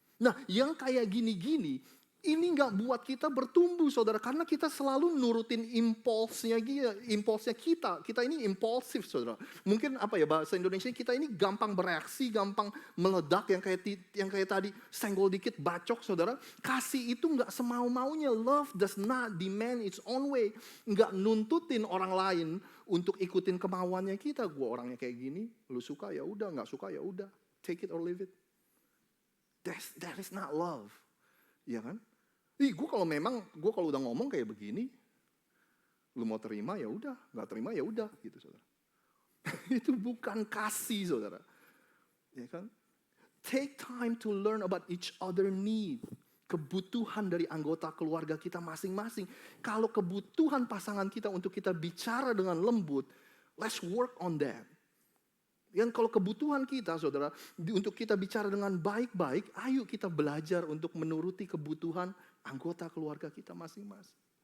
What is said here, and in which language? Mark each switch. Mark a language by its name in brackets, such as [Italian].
[Indonesian] Nah, yang kayak gini-gini, ini nggak buat kita bertumbuh, saudara. Karena kita selalu nurutin impulsnya kita. Kita ini impulsif, saudara. Mungkin bahasa Indonesia kita ini gampang bereaksi, gampang meledak. Yang kayak tadi, senggol dikit, bacok, saudara. Kasih itu nggak semau-maunya. [English] Love does not demand its own way. [Indonesian] Nggak nuntutin orang lain untuk ikutin kemauannya kita. Gua orangnya kayak gini, lu suka ya udah, nggak suka ya udah. [English] Take it or leave it. That is not love. [Indonesian] Ya kan? Gue kalau udah ngomong kayak begini, lu mau terima ya udah, nggak terima ya udah, gitu, saudara. Itu bukan kasih, saudara. Ya kan? [English] Take time to learn about each other need. [Indonesian] Kebutuhan dari anggota keluarga kita masing-masing. Kalau kebutuhan pasangan kita untuk kita bicara dengan lembut, [English] let's work on that. [Indonesian] Dan kalau kebutuhan kita, saudara, untuk kita bicara dengan baik-baik, ayo kita belajar untuk menuruti kebutuhan anggota keluarga kita masing-masing.